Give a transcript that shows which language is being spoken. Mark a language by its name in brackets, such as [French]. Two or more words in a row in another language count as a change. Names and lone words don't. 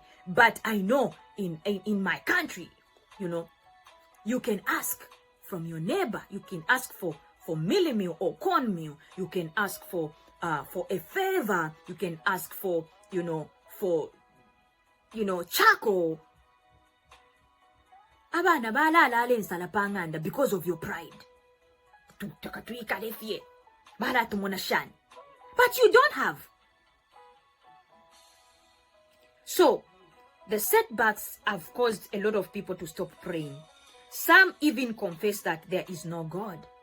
[English] But I know in my country, you know, you can ask from your neighbor. You can ask for mealie meal or corn meal. You can ask for a favor. You can ask for charcoal. [Bemba] Abana balala ensala panganda [English] because of your pride. But you don't have. So, the setbacks have caused a lot of people to stop praying. Some even confess that there is no God.